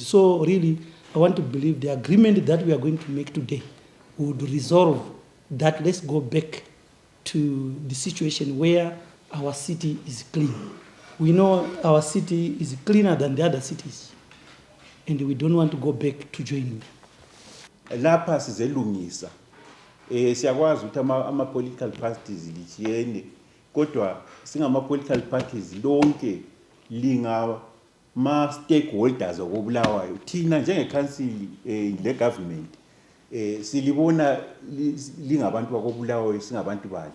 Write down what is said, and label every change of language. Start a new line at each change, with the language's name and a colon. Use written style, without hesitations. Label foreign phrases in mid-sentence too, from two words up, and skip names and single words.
English: So really, I want to believe the agreement that we are going to make today would resolve that. Let's go back to the situation where our city is clean. We know our city is cleaner than the other cities, and we don't want to go back to join them.
North Ndebele: Lapha sizelungisa. Siyakwazi ukuthi ama
English: political parties
North Ndebele: lichiyene, kodwa singama
English: political parties
North Ndebele: lonke linga ma stakeholders okubulawayo. Thina njenge council le government silibona lingabantu bakobulawayo, singabantu bani.